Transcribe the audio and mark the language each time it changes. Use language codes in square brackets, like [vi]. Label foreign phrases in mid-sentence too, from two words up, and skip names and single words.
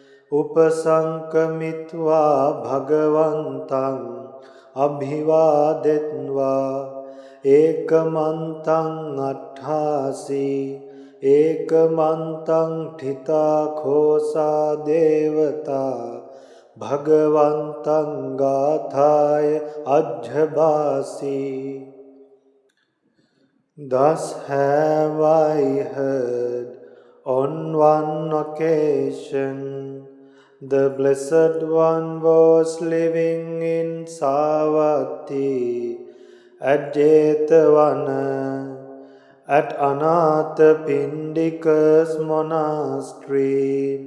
[pi] upasankamitva bhagavantang abhivadetva ekamantang atthasi ekamantang thita khosa devata bhagavantang gathaya ajhabasi. [en] Thus have I heard on one occasion the Blessed One was living in Savatthi at Jetavana at Anathapindika's monastery.